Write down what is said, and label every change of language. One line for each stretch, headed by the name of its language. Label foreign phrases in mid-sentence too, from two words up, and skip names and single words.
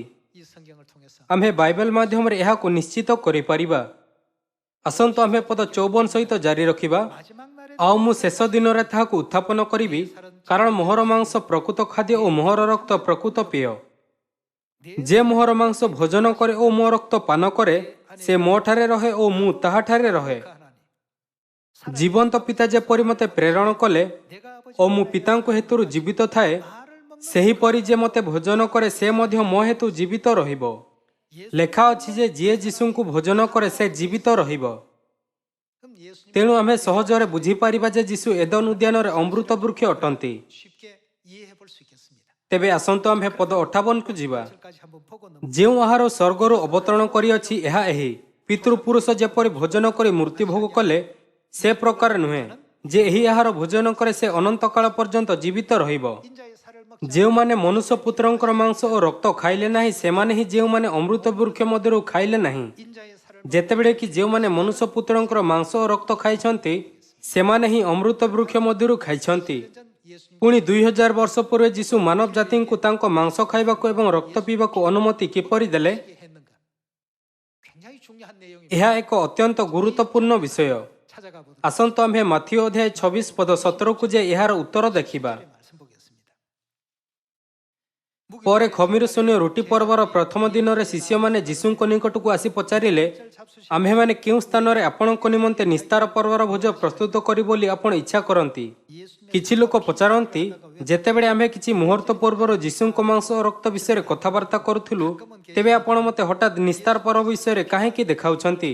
Korean: 이 성경을 통해서
Odia: ଆମ୍ଭେ ବାଇବେଲ ମାଧ୍ୟମରେ ଏହାକୁ ନିଶ୍ଚିତ କରିପାରିବା। ଆସନ୍ତୁ ଆମ୍ଭେ ପଦ 54 ସହିତ ଜାରି ରଖିବା।
Korean: 마지막 날에
Odia: ଆଉ ମୁଁ ଶେଷ ଦିନରେ ତାହାକୁ ଉତ୍ଥାପନ କରିବି, କାରଣ ମୋହର ମାଂସ ପ୍ରକୃତ ଖାଦ୍ୟ ଓ ମୋହର ରକ୍ତ ପ୍ରକୃତ ପେୟ। ଯେ ମୋହର ମାଂସ ଭୋଜନ କରେ ଓ ମୋ ରକ୍ତ ପାନ କରେ, ସେ ମୋଠାରେ ରହେ ଓ ମୁଁ ତାହାଠାରେ ରହେ।
Korean: 하나님
Odia: ଜୀବନ୍ତ ପିତା ଯେପରି ମୋତେ ପ୍ରେରଣ କଲେ
Korean: 내가 아버지
Odia: ଓ ମୁଁ ପିତାଙ୍କ ହେତୁରୁ ଜୀବିତ ଥାଏ, ସେହିପରି ଯେ ମୋତେ ଭୋଜନ କରେ ସେ ମଧ୍ୟ ମୋ ହେତୁ ଜୀବିତ ରହିବ। ଲେଖା ଅଛି ଯେ ଯିଏ ଯୀଶୁଙ୍କୁ ଭୋଜନ କରେ ସେ ଜୀବିତ ରହିବ।
Korean: 그럼 예수님
Odia: ତେଣୁ ଆମେ ସହଜରେ ବୁଝିପାରିବା ଯେ ଯୀଶୁ ଏଦନ ଉଦ୍ୟାନରେ ଅମୃତ ବୃକ୍ଷ ଅଟନ୍ତି।
Korean: 쉽게 이해해 볼 수 있겠습니다.
Odia: ତେବେ ଆସନ୍ତୁ ଆମ୍ଭେ ପଦ 58କୁ ଯିବା।
Korean: 까지 한번 보고 넘
Odia: ଯେଉଁ ଆହାର ସ୍ୱର୍ଗରୁ ଅବତରଣ କରିଅଛି ଏହା ଏହି, ପିତୃପୁରୁଷ ଯେପରି ଭୋଜନ କରି ମୃତ୍ୟୁଭୋଗ କଲେ, ସେ ପ୍ରକାର ନୁହେଁ ଯେ ଏହି ଆହାର ଭୋଜନ କରେ ସେ ଅନନ୍ତ କାଳ ପର୍ଯ୍ୟନ୍ତ ଜୀବିତ ରହିବ।
Korean: 인자의 살을 먹
Odia: ଯେଉଁମାନେ ମନୁଷ୍ୟ ପୁତ୍ରଙ୍କର ମାଂସ ଓ ରକ୍ତ ଖାଇଲେ ନାହିଁ, ସେମାନେ ହିଁ ଯେଉଁମାନେ ଅମୃତ ବୃକ୍ଷ ମଧ୍ୟରୁ ଖାଇଲେ ନାହିଁ।
Korean: 인자의 살을
Odia: ଯେତେବେଳେ କି ଯେଉଁମାନେ ମନୁଷ୍ୟ ପୁତ୍ରଙ୍କର ମାଂସ ଓ ରକ୍ତ ଖାଇଛନ୍ତି ସେମାନେ ହିଁ ଅମୃତ ବୃକ୍ଷ ମଧ୍ୟରୁ ଖାଇଛନ୍ତି।
Korean: 전 예수님
Odia: ପୁଣି 2000 ବର୍ଷ ପୂର୍ବେ ଯୀଶୁ ମାନବ ଜାତିଙ୍କୁ ତାଙ୍କ ମାଂସ ଖାଇବାକୁ ଏବଂ ରକ୍ତ ପିଇବାକୁ ଅନୁମତି କିପରି ଦେଲେ?
Korean: 어떻게 했는가? 굉장히 중요한 내용입니다.
Odia: ଏହା ଏକ ଅତ୍ୟନ୍ତ ଗୁରୁତ୍ୱପୂର୍ଣ୍ଣ ବିଷୟ।
Korean: 찾아가 보도록
Odia: ଆସନ୍ତୁ ଆମ୍ଭେ ମାଥିଓ ଅଧ୍ୟାୟ 26 ପଦ 17କୁ ଯାଇ ଏହାର ଉତ୍ତର ଦେଖିବା।
Korean: 말씀 보겠습니다.
Odia: ପରେ ଖମିର ଶୂନ୍ୟ ରୁଟି ପର୍ବର ପ୍ରଥମ ଦିନରେ ଶିଷ୍ୟମାନେ ଯୀଶୁଙ୍କ ନିକଟକୁ ଆସି ପଚାରିଲେ, ଆମ୍ଭେମାନେ କେଉଁ ସ୍ଥାନରେ ଆପଣଙ୍କ ନିମନ୍ତେ ନିସ୍ତାର ପର୍ବର ଭୋଜ ପ୍ରସ୍ତୁତ କରି ବୋଲି ଆପଣ ଇଚ୍ଛା କରନ୍ତି? କିଛି ଲୋକ ପଚାରନ୍ତି, ଯେତେବେଳେ ଆମ୍ଭେ କିଛି ମୁହୂର୍ତ୍ତ ପୂର୍ବରୁ ଯୀଶୁଙ୍କ ମାଂସ ଓ ରକ୍ତ ବିଷୟରେ କଥାବାର୍ତ୍ତା କରୁଥିଲୁ, ତେବେ ଆପଣ ମୋତେ ହଠାତ୍ ନିସ୍ତାର ପର୍ବ ବିଷୟରେ କାହିଁକି ଦେଖାଉଛନ୍ତି?